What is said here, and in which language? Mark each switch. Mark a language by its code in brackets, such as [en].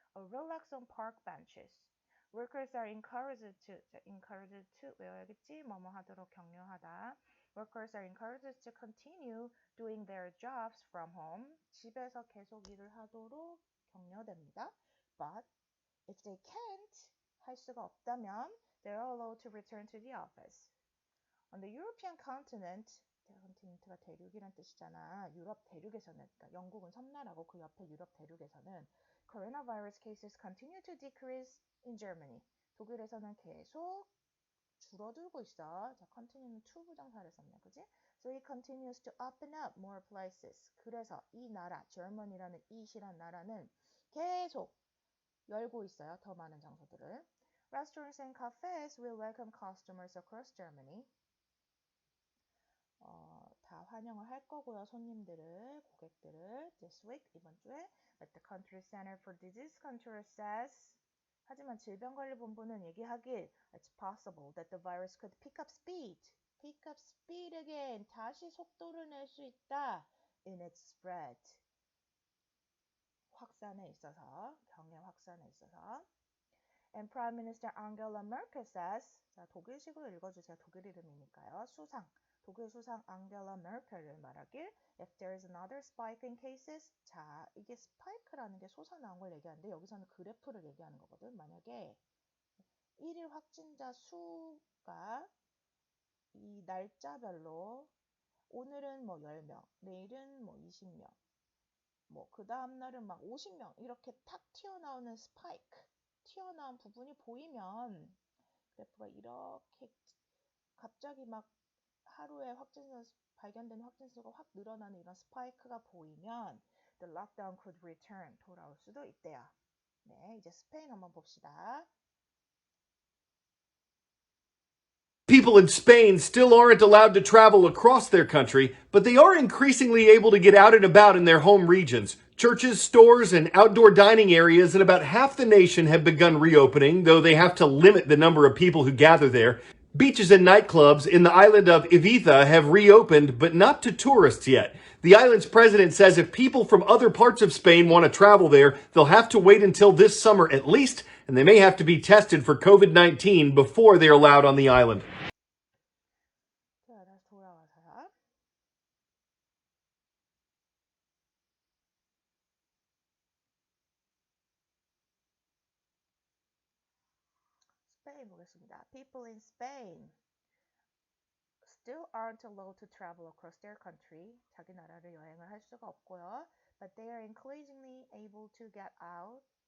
[en] Relax on park benches. Workers are encouraged to [ko] 외워야겠지? 뭐뭐 하도록 격려하다. [en] Workers are encouraged to continue doing their jobs from home. [ko] 집에서 계속 일을 하도록 격려됩니다. [en] But if they can't, [ko] 할 수가 없다면 [en] they're allowed to return to the office. On the European continent, [ko] 컨티넨트가 대륙이란 뜻이잖아. 유럽 대륙에서는, 그러니까 영국은 섬나라고 그 옆에 유럽 대륙에서는 [en] coronavirus cases continue to decrease in Germany. [ko] 독일에서는 계속 줄어들고 있어. 자, continue는 to 부정사를 썼네, 그지? [en] So it continues to open up more places. [ko] 그래서 이 나라, Germany라는 이시란 나라는 계속 열고 있어요. 더 많은 장소들을. [en] Restaurants and cafes will welcome customers across Germany. [ko] 다 환영을 할 거고요. 손님들을, 고객들을. [en] This week, [ko] 이번 주에. [en] But the Country Center for Disease Control says [ko] 하지만 질병관리본부는 얘기하길 [en] It's possible that the virus could pick up speed. Pick up speed again. [ko] 다시 속도를 낼 수 있다. [en] In its spread. [ko] 확산에 있어서, 경의 확산에 있어서. [en] And Prime Minister Angela Merkel says, [ko] 자, 독일식으로 읽어주세요. 독일 이름이니까요. 독일 수상 앙겔라 메르켈을 말하길 [en] If there is another spike in cases, [ko] 자, 이게 스파이크라는 게 솟아나온 걸 얘기하는데 여기서는 그래프를 얘기하는 거거든. 만약에 1일 확진자 수가 이 날짜별로 오늘은 뭐 10명, 내일은 뭐 20명, 뭐 그 다음 날은 막 50명 이렇게 탁 튀어나오는 스파이크, 튀어나온 부분이 보이면 그래프가 이렇게 갑자기 막 하루에 발견되는 확진자 수가 확 늘어나는 이런 스파이크가 보이면 [en] the lockdown could return [ko] 돌아올 수도 있대요. 네, 이제 스페인 한번 봅시다. [en] People in Spain still aren't allowed to travel across their country, but they are increasingly able to get out and about in their home regions. Churches, stores, and outdoor dining areas in about half the nation have begun reopening, though they have to limit the number of people who gather there. Beaches and nightclubs in the island of Ibiza have reopened, but not to tourists yet. The island's president says if people from other parts of Spain want to travel there, they'll have to wait until this summer at least, and they may have to be tested for COVID-19 before they're allowed on the island. [ko] 자, 다시 돌아와서요. 스페인 보겠습니다. [en] People in Spain still aren't allowed to travel across their country. [ko] 자기 나라를 여행을 할 수가 없고요. [en] But they are increasingly able to get out.